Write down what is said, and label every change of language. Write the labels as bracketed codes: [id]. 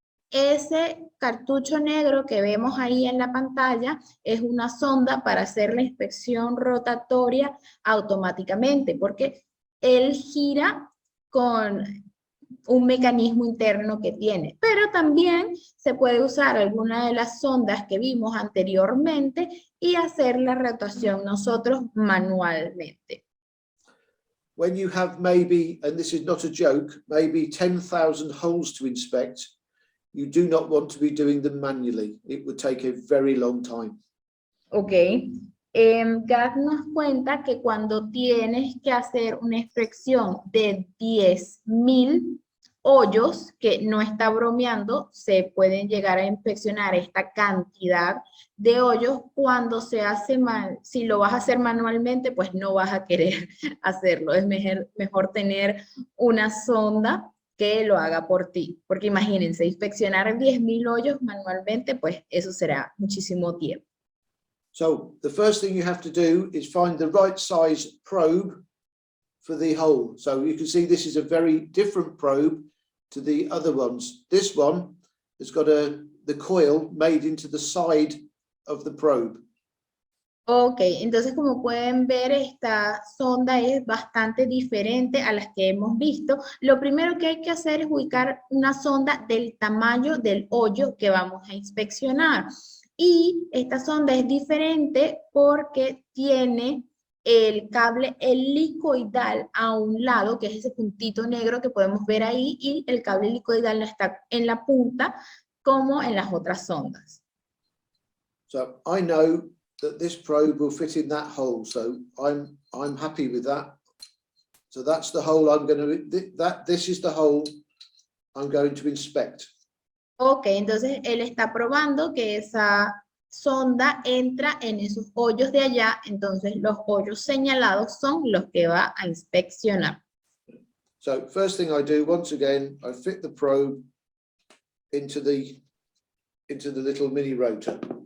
[es] Ese cartucho negro que vemos ahí en la pantalla es una sonda para hacer la inspección rotatoria automáticamente, porque él gira con un mecanismo interno que tiene, pero también se puede usar alguna de las sondas que vimos anteriormente y hacer la rotación nosotros manualmente. [en] When you have maybe, and this is not a joke, maybe 10,000 holes to inspect, you do not want to be doing them manually. It would take a very long time. Ok. [es] Gas nos cuenta que cuando tienes que hacer una inspección de 10.000 hoyos, que no está bromeando, se pueden llegar a inspeccionar esta cantidad de hoyos cuando se hace mal. Si lo vas a hacer manualmente, pues no vas a querer hacerlo. Es mejor tener una sonda que lo haga por ti. Porque imagínense, inspeccionar 10.000 hoyos manualmente, pues eso será muchísimo tiempo. [en] So the first thing you have to do is find the right size probe for the hole. So you can see this is a very different probe to the other ones. This one has got the coil made into the side of the probe. [es] Ok, entonces como pueden ver, esta sonda es bastante diferente a las que hemos visto. Lo primero que hay que hacer es ubicar una sonda del tamaño del hoyo que vamos a inspeccionar. Y esta sonda es diferente porque tiene el cable helicoidal a un lado, que es ese puntito negro que podemos ver ahí, y el cable helicoidal no está en la punta como en las otras sondas. [en] So I know that this probe will fit in that hole, so I'm happy with that. So that's the hole I'm going to, this is the hole I'm going to inspect. [es] Ok, entonces él está probando que esa sonda entra en esos hoyos de allá, entonces los hoyos señalados son los que va a inspeccionar. [en] So first thing I do, once again, I fit the probe into the little mini rotor.